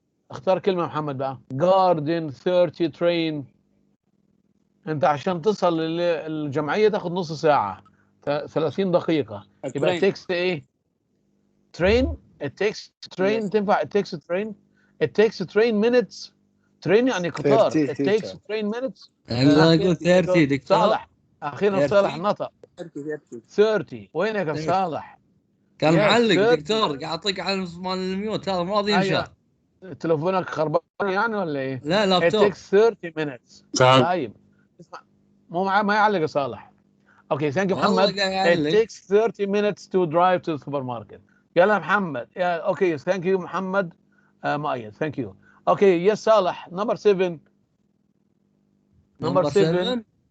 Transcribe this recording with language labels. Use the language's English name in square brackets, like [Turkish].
[Arabic] اختار كلمة يا محمد بقى. Garden 30 train. انت عشان تصل للجمعية تاخد نص ساعة. 30 دقيقة. [English] يبقى it takes ايه؟ train. It takes train. yes. تنفع it takes train. It takes train minutes. [Arabic] train يعني قطار. [English] It takes train minutes. [Arabic] لا يقول 30 دكتور. صالح. أخيرا صالح نطق. 30. وينك يا صالح؟ كان معلق دكتور قاعد اعطيك على مال الميوت هذا ما راضي ينشر. تلفونك خربان يعني ولا ايه؟ لا لابتوب. [English] It takes 30 minutes. [Arabic] طيب اسمع مو ما يعلق يا صالح. [English] Okay thank you محمد. It takes 30 minutes to drive to the supermarket. يلا محمد. Okay thank you محمد مؤيد. Thank you. اوكي يس صالح. نمبر 7. نمبر 7.